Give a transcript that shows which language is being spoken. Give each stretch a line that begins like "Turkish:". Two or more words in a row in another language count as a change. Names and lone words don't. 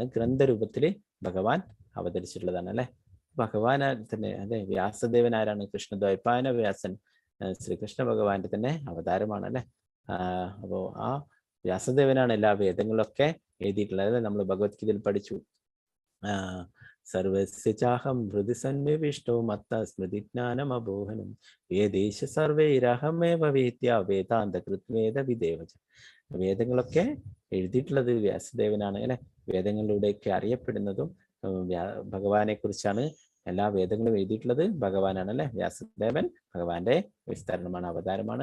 Malayalam: ഗ്രന്ഥരൂപത്തില് ഭഗവാൻ അവതരിച്ചിട്ടുള്ളതാണ് അല്ലെ. ഭഗവാൻ തന്നെ അല്ലെ. വ്യാസദേവൻ ആരാണ്? കൃഷ്ണദ്വൈപായന വ്യാസൻ ശ്രീകൃഷ്ണ ഭഗവാന്റെ തന്നെ അവതാരമാണ് അല്ലെ. അപ്പോ ആ വ്യാസദേവനാണ് എല്ലാ വേദങ്ങളൊക്കെ എഴുതിയിട്ടുള്ളത് അല്ലെ. നമ്മൾ ഭഗവത്ഗീതയിൽ പഠിച്ചു,
Sanskrit: സർവസ്യ ചാഹം ഹൃദി സന്നിവിഷ്ടോ മത്ത സ്മൃതിജ്ഞാനം അബോഹനം വേദേശ സർവൈരഹമേവ വേദ്യ വേദാന്ത കൃത്വേദ വിദേവച.
Malayalam: വേദങ്ങളൊക്കെ എഴുതിയിട്ടുള്ളത് വ്യാസദേവനാണ് അല്ലെ. വേദങ്ങളിലൂടെയൊക്കെ അറിയപ്പെടുന്നതും ഭഗവാനെ കുറിച്ചാണ്. എല്ലാ വേദങ്ങളും എഴുതിയിട്ടുള്ളത് ഭഗവാനാണ് അല്ലെ. വ്യാസദേവൻ ഭഗവാന്റെ വിസ്തരണമാണ്, അവതാരമാണ്.